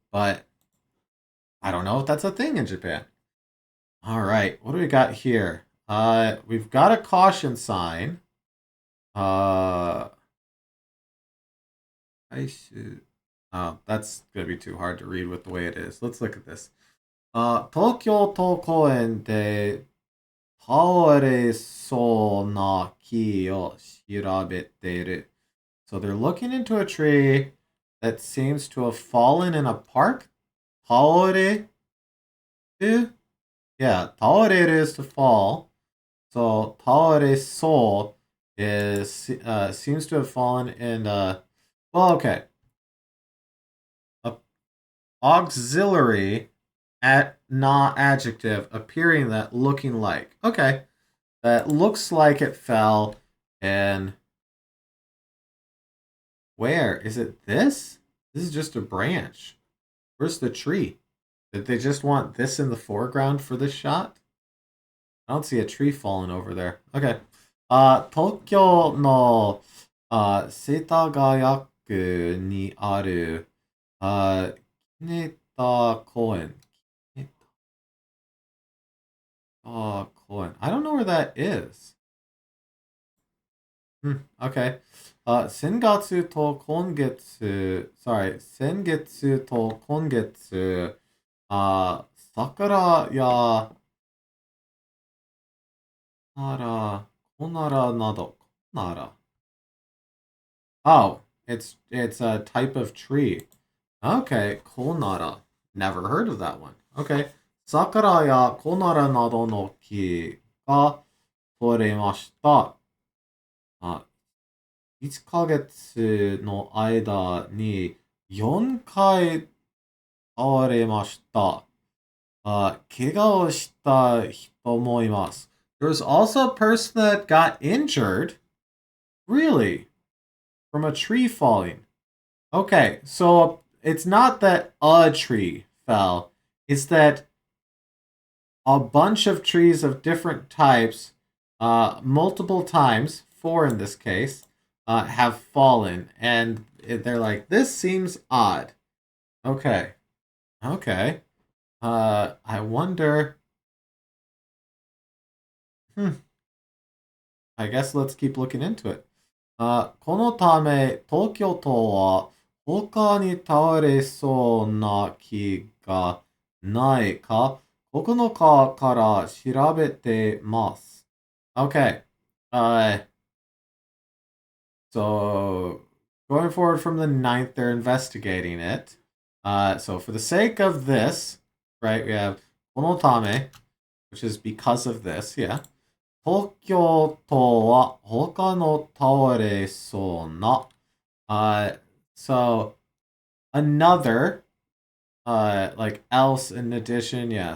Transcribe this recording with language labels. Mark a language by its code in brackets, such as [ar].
[en] But I don't know if that's a thing in Japan. All right, what do we got here? We've got a caution sign. I should. Oh, that's gonna be too hard to read with the way it is. Let's look at this. [ja] 東京都公園で倒れそうな木を調べている. [en] So they're looking into a tree that seems to have fallen in a park. [ja] 倒れる? [en] Yeah, 倒れる is to fall. So 倒れそう is seems to have fallen in well, okay. Auxiliary at not adjective appearing that looking like. Okay. That looks like it fell in where? Is it this? This is just a branch. Where's the tree? Did they just want this in the foreground for this shot? I don't see a tree falling over there. Okay. [ja] 東京の世田谷区にあるキネタ公園. [en] Cohen. I don't know where that is. Okay. [ja] 先月と今月, [en] sorry, [ja] 先月と今月, 桜やコナラなど, Konara. [en] Oh, it's a type of tree. Okay, Konara. Never heard of that one. Okay. [ja] 桜やコナラなどの木が取れました。 1ヶ月の間に4回倒れました。怪我をした人もいます. [en] There was also a person that got injured. Really? From a tree falling. Okay, so it's not that a tree fell. It's that a bunch of trees of different types, multiple times, 4 in this case, have fallen. And they're like, this seems odd. Okay. Okay. I wonder. I guess let's keep looking into it. [ja] このため、東京都は他に倒れそうな木がないか9日から調べてます. [en] Okay. So going forward from the 9th, they're investigating it. So for the sake of this, right, we have このため, which is because of this, yeah. [ja] 東京都は他の倒れそうな [en] so another, like else in addition, yeah.